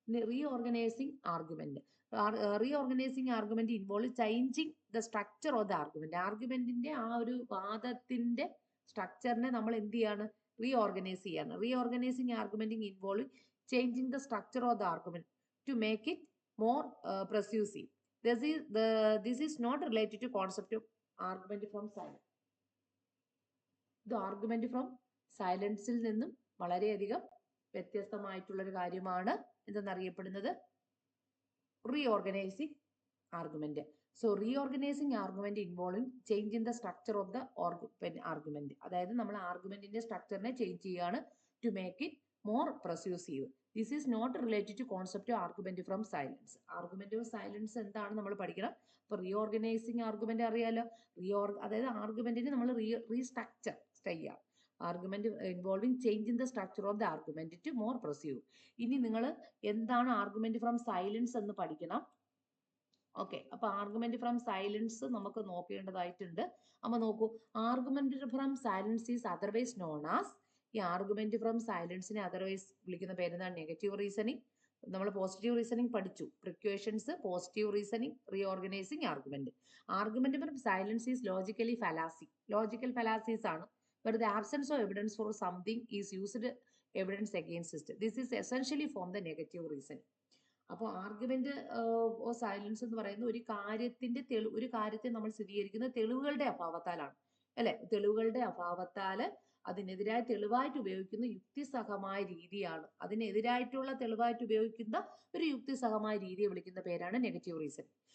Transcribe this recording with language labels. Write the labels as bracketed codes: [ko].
[en] Reorganising argument. Reorganising argument involve changing the structure of the argument. [ml] ആർഗ്യുമെന്റിന്റെ ആ ഒരു വാദത്തിന്റെ സ്ട്രക്ചറിനെ നമ്മൾ എന്ത് ചെയ്യാണ്? റീഓർഗനൈസ് ചെയ്യാണ്. [en] Reorganising argumenting involve changing the structure of the argument to make it more persuasive. This is not related to concept of argument from silence. [ml] ഇത് argument from സൈലൻസിൽ നിന്നും വളരെയധികം വ്യത്യസ്തമായിട്ടുള്ള ഒരു കാര്യമാണ് എന്തെന്നറിയപ്പെടുന്നത് റീഓർഗനൈസിങ് argument. [en] So reorganising argument involving change in the structure of the argument. [ml] അതായത് നമ്മൾ ആർഗ്യുമെന്റിന്റെ സ്ട്രക്ചറിനെ change ചെയ്യാണ് [en] To make it more persuasive. This is not related to concept argument from silence. [ml] Argument of silence എന്താണ് നമ്മൾ പഠിക്കണം. ഇപ്പൊ റീഓർഗനൈസിങ് ആർഗ്യുമെന്റ് അറിയാലോ. അതായത് ആർഗ്യുമെന്റിനെ നമ്മൾ റീസ്ട്രക്ചർ ചെയ്യാം. [en] Argument involving change in the structure of the argument to more persuasive. [ml] ഇനി നിങ്ങൾ എന്താണ് ആർഗ്യുമെന്റ് ഫ്രം സൈലൻസ് എന്ന് പഠിക്കണം. ഓക്കെ, അപ്പൊ ആർഗ്യുമെന്റ് ഫ്രം സൈലൻസ് നമുക്ക് നോക്കേണ്ടതായിട്ടുണ്ട്. അപ്പൊ നോക്കൂ, [en] Argument from silence is otherwise known as. [ml] ഈ ആർഗ്യുമെന്റ് ഫ്രം സൈലൻസിനെ അതർവൈസ് വിളിക്കുന്ന പേരെന്താണ്? Negative reasoning. നമ്മൾ പോസിറ്റീവ് റീസണിങ് പഠിച്ചു. Precautions, positive reasoning, റീഓർഗനൈസിങ് argument. [en] Argument from silence is logically fallacy. Logical fallacies ആണ്. Where the absence of evidence for something is used evidence against it. This is essentially from the negative reasoning. [ml] അപ്പോൾ argument ഓ silence എന്ന് പറയുന്ന ഒരു കാര്യത്തെ നമ്മൾ സ്ഥിരീകരിക്കുന്ന തെളിവുകളുടെ അഭാവത്താലാണ്, അല്ലെ? തെളിവുകളുടെ അഭാവത്താല് അതിനെതിരായ തെളിവായിട്ട് ഉപയോഗിക്കുന്ന യുക്തിസഹമായ രീതിയാണ്. അതിനെതിരായിട്ടുള്ള തെളിവായിട്ട് ഉപയോഗിക്കുന്ന ഒരു യുക്തിസഹമായ രീതിയെ വിളിക്കുന്ന പേരാണ് നെഗറ്റീവ് റീസണിങ്.